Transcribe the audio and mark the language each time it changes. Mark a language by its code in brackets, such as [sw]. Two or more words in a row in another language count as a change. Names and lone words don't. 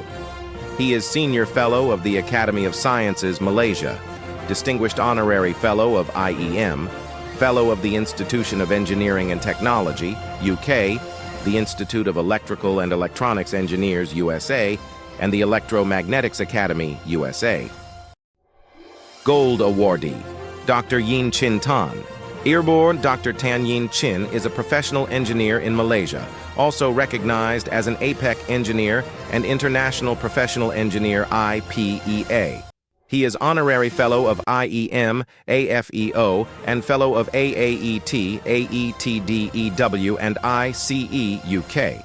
[en] He is Senior Fellow of the Academy of Sciences, Malaysia, Distinguished Honorary Fellow of IEM, Fellow of the Institution of Engineering and Technology, UK, the Institute of Electrical and Electronics Engineers, USA, and the Electromagnetics Academy, USA. Gold Awardee, Dr. Yin Chin Tan. Earborn Dr. Tan Yin Chin is a professional engineer in Malaysia, also recognized as an APEC engineer and International Professional Engineer IPEA. He is Honorary Fellow of IEM, AFEO, and Fellow of AAET, AETDEW, and ICE UK.